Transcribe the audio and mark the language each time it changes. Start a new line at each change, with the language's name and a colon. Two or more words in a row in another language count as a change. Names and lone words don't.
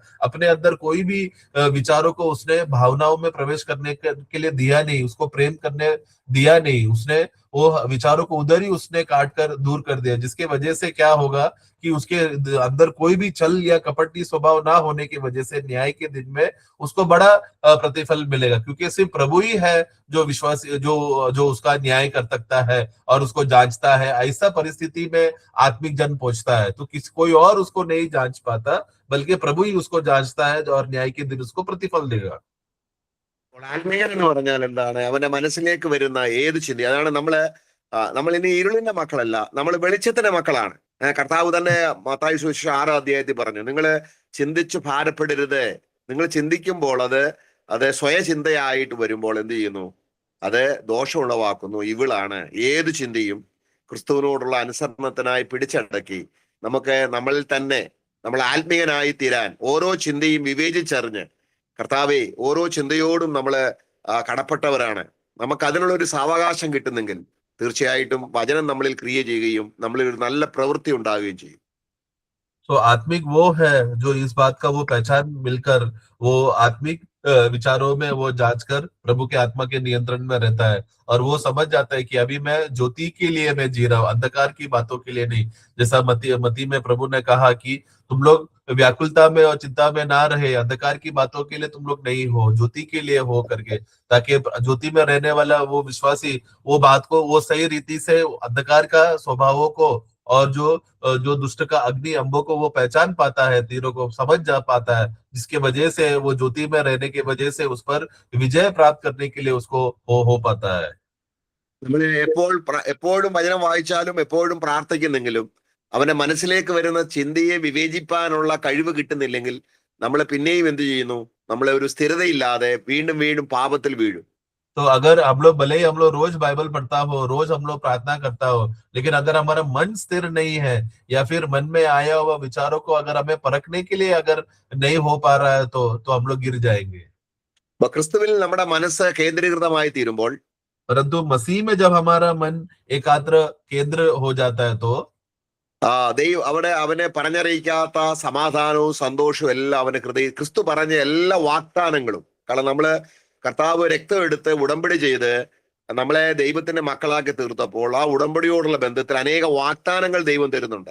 Hindi: अपने अंदर कोई भी विचारों को उसने भावनाओं में प्रवेश करने के लिए दिया नहीं, उसको प्रेम करने दिया नहीं, उसने वो विचारों को उधर ही उसने काट कर दूर कर दिया, जिसके वजह से क्या होगा कि उसके अंदर कोई भी छल या कपटी स्वभाव ना होने की वजह से न्याय के दिन में उसको बड़ा प्रतिफल मिलेगा, क्योंकि सिर्फ प्रभु ही है जो विश्वासी, जो उसका न्याय कर सकता है और उसको जांचता है। ऐसा परिस्थिति में आत्मिक जन पहुंचता है, तो कोई और उसको नहीं जांच पाता, बल्कि प्रभु ही उसको जांचता है और न्याय के दिन उसको प्रतिफल देगा।
Malayalam: ആത്മീയൻ എന്ന് പറഞ്ഞാൽ എന്താണ്? അവന്റെ മനസ്സിലേക്ക് വരുന്ന ഏത് ചിന്ത, അതാണ് നമ്മൾ ഇനി ഇരുളിന്റെ മക്കളല്ല, നമ്മൾ വെളിച്ചത്തിന്റെ മക്കളാണ്. കർത്താവ് തന്നെ മത്തായി സുവിശേഷം 6-ാം അധ്യായത്തിൽ പറഞ്ഞു, നിങ്ങൾ ചിന്തിച്ചു ഭാരപ്പെടരുത്. നിങ്ങൾ ചിന്തിക്കുമ്പോൾ അത് സ്വയചിന്തയായിട്ട് വരുമ്പോൾ എന്ത് ചെയ്യുന്നു? അത് ദോഷമുളവാക്കുന്നു. ഇവിളാണ് ഏത് ചിന്തയും ക്രിസ്തുവിനോടുള്ള അനുസരണത്തിനായി പിടിച്ചടക്കി നമുക്ക് നമ്മളിൽ തന്നെ നമ്മൾ ആത്മീയനായി തീരാൻ ഓരോ ചിന്തയും വിവേചിച്ചറിഞ്ഞ്, കർത്താവെ ഓരോ ചിന്തയോടും നമ്മൾ കടപ്പെട്ടവരാണ്, നമുക്ക് അതിനുള്ള ഒരു സാവകാശം കിട്ടുന്നെങ്കിൽ തീർച്ചയായിട്ടും വചനം നമ്മളിൽ ക്രിയ ചെയ്യുകയും നമ്മളിൽ ഒരു നല്ല പ്രവൃത്തി ഉണ്ടാവുകയും ചെയ്യും.
Hindi: तो आत्मिक वो है जो इस बात का वो पहचान मिलकर वो आत्मिक विचारों में वो जांच कर प्रभु के आत्मा के नियंत्रण में रहता है, और वो समझ जाता है कि अभी मैं ज्योति के लिए मैं जी रहा हूँ, अंधकार की बातों के लिए नहीं। जैसा मती में प्रभु ने कहा कि तुम लोग व्याकुलता में और चिंता में ना रहे, अंधकार की बातों के लिए तुम लोग नहीं हो, ज्योति के लिए हो करके, ताकि ज्योति में रहने वाला वो विश्वासी वो बात को वो सही रीति से अंधकार का स्वभावों को और जो दुष्ट का अग्नि अंबों को वो पहचान पाता है, तीरों को समझ जा पाता है, जिसके वजह से वो ज्योति में रहने की वजह से उस पर विजय प्राप्त करने के लिए उसको हो पाता है।
Malayalam: നമ്മൾ എപ്പോഴും വചനം വായിച്ചാലും എപ്പോഴും പ്രാർത്ഥിക്കുന്നെങ്കിലും അവന്റെ മനസ്സിലേക്ക് വരുന്ന ചിന്തയെ വിവേചിപ്പാനുള്ള കഴിവ് കിട്ടുന്നില്ലെങ്കിൽ നമ്മൾ പിന്നെയും എന്ത് ചെയ്യുന്നു? നമ്മളെ ഒരു സ്ഥിരതയില്ലാതെ വീണ്ടും വീണ്ടും പാപത്തിൽ വീഴും.
Hindi: तो अगर हम लोग भले ही हम लोग रोज बाइबल पढ़ता हो, रोज हम लोग प्रार्थना करता हो, लेकिन अगर हमारा मन स्थिर नहीं है या फिर मन में आया हुआ विचारों को अगर हमें परखने के लिए अगर नहीं हो पा रहा है तो हम लोग गिर जाएंगे।
Malayalam: ക്രിസ്തുവിൽ നമ്മുടെ മനസ്സ് കേന്ദ്രീകൃതമായി തീരുമ്പോൾ,
Hindi: परंतु मसीह में जब हमारा मन एकाग्र केंद्र हो जाता है तो
Malayalam: ദൈവം അവിടെ അവനെ പറഞ്ഞറിയിക്കാത്ത സമാധാനവും സന്തോഷവും എല്ലാം അവന്റെ ക്രിസ്തു പറഞ്ഞ എല്ലാ വാഗ്ദാനങ്ങളും, കാരണം നമ്മള് കർത്താവ് രക്തം എടുത്ത് ഉടമ്പടി ചെയ്ത് നമ്മളെ ദൈവത്തിന്റെ മക്കളാക്കി തീർത്തപ്പോൾ ആ ഉടമ്പടിയോടുള്ള ബന്ധത്തിൽ അനേക വാഗ്ദാനങ്ങൾ ദൈവം തരുന്നുണ്ട്.